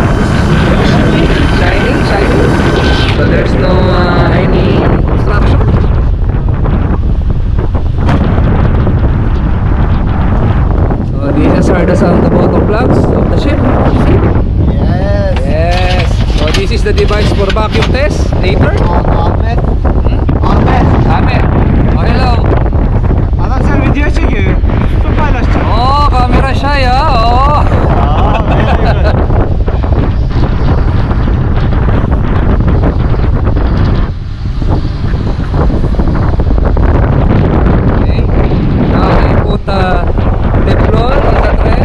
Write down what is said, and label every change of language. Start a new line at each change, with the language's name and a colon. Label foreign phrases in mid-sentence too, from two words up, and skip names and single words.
English: So there's no any obstruction. So these are the bottom plugs of the ship. Yes. So this is the device for vacuum test later. Ahmet. Oh, hello.
Turkish: Adam sen video çekiyor. Çok paylaşacağım.
Filipino: Oh, camera siya ya. Oh.
English: Very good. Okay. Now we put Teflon on the thread.